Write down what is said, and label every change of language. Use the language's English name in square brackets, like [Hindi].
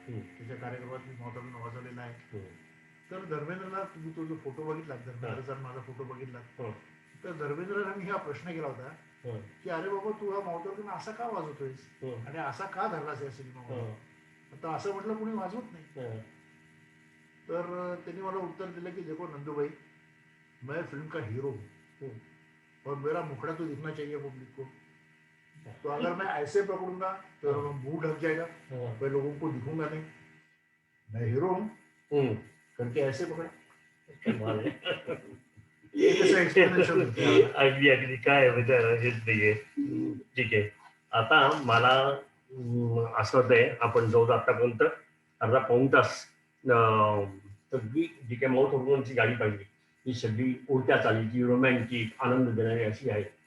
[Marathi] त्याच्या कार्यक्रमात मी मावताळून वाजवलेला आहे. तर धर्मेंद्रला तुम्ही तो जो फोटो बघितला, धर्मेंद्रचा माझा फोटो बघितला, तर धर्मेंद्रला मी हा प्रश्न केला होता की अरे बाबा तू हा मावताळून असा का वाजवतोयस आणि असा का धरलास या सिनेमामध्ये. तर असं म्हटलं कुणी वाजवत नाही. तर त्यांनी मला उत्तर दिलं की [Hindi] देखो नंदू भाई, मैं फिल्म का हीरो हूँ और मेरा मुखड़ा तो दिखना चाहिए पब्लिक को. तो अगर मैं ऐसे पकड़ूंगा तो मुंह ढक जाएगा, मैं लोगों को दिखूंगा नहीं. मैं हीरो हूँ करके ऐसे पकड़ा. [Marathi] हे कसं एक्सप्लेनेशन होतं. अगदी अगदी काय विचार हेच नाहीये. ठीक आहे. आता मला असं होतंय, आपण जवळ आतापर्यंत अर्धा पाऊण तास सगळी जी काही माउथ ऑर्गनची गाडी पाहिली ही सगळी उलट्या चालीची, रोमॅन्टिक, आनंद देणारी अशी आहे.